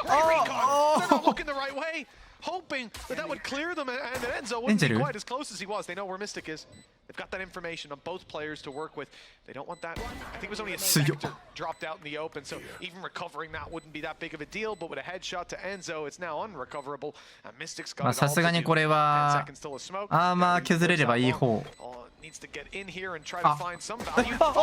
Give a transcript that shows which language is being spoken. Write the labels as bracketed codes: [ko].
[en] Great recon! They're not looking the right way, hoping that would clear them, and Enzo wouldn't be quite as close as he was. They know where Mystic is. They've got that information on both players to work with. They don't want that. I think it was only a sector dropped out in the open, so even recovering that wouldn't be that big of a deal. But with a headshot to Enzo, it's now unrecoverable. And Mystic's got it all to do. [ja] さすがにこれはアーマー削れればいい方。 [en] Needs to get in here and try to find some value.